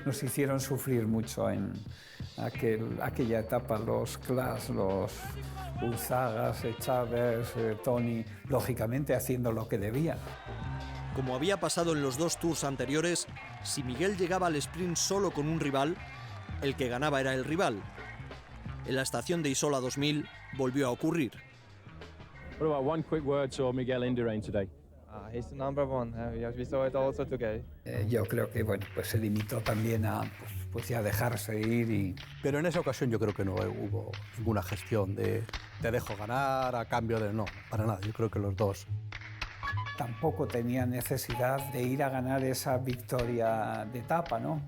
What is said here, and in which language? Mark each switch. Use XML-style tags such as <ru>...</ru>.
<es>Nos hicieron sufrir mucho en aquella etapa, los Clas, los Unzagas, Chávez, Toni, lógicamente haciendo lo que debían. Como había pasado en los 2 tours anteriores, si Miguel llegaba al sprint solo con un rival, el que ganaba era el rival. En la estación de Isola 2000 volvió a ocurrir.</es> <en>What about one quick word to Miguel Indurain today? He's the number one. We saw it also today.</en> <es>Yo creo que pues se limitó también a pues ya dejarse ir. Pero en esa ocasión yo creo que no hubo ninguna gestión de te dejo ganar a cambio de no, para nada. Yo creo que los dos. Tampoco tenía necesidad de ir a ganar esa victoria de etapa, ¿no?</es>